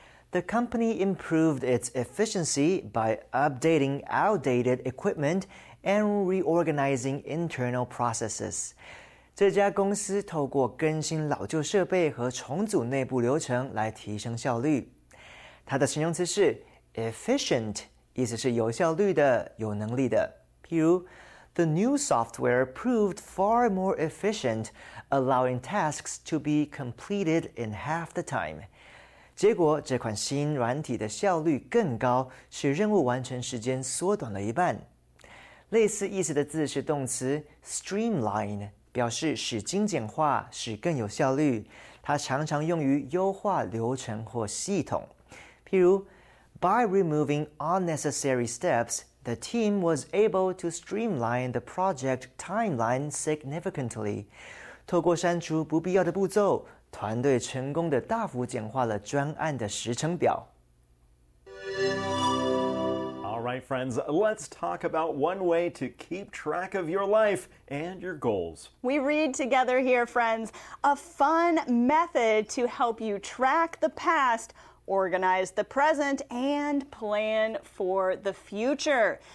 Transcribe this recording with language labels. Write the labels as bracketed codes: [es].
[en] The company improved its efficiency by updating outdated equipment and reorganizing internal processes. [zh] 这家公司透过更新老旧设备和重组内部流程来提升效率。它的形容词是 efficient, 意思是有效率的、有能力的。譬如 [en] The new software proved far more efficient, allowing tasks to be completed in half the time. [zh] 结果这款新软体的效率更高，使任务完成时间缩短了一半。类似意思的字是动词 streamline， 表示使精简化，使更有效率。它常常用于优化流程或系统。譬如 [en] ,by removing unnecessary steps, the team was able to streamline the project timeline significantly. [zh] 透过删除不必要的步骤，团队成功的大幅简化了专案的时程表。 [en] All right, friends, let's talk about one way to keep track of your life and your goals. We read together here, friends, a fun method to help you track the past, organize the present, and plan for the future.